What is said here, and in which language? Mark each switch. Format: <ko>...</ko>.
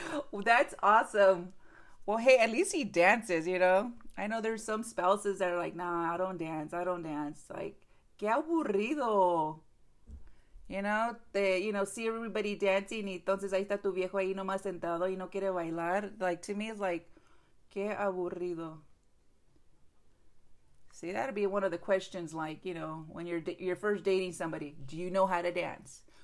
<en>Well, that's awesome. Well, hey, at least he dances, I I know there's some spouses that are like, nah, I don't dance. I don't dance. Like,</en> <es>qué aburrido.</es> <en>See everybody dancing</en> <es>y entonces ahí está tu viejo ahí nomás sentado y no quiere bailar.</es> <en>Like, to me, it's like,</en> <es>qué aburrido.</es> <en>See, that'd be one of the questions, like, when you're first dating somebody, do you know how to dance?</en>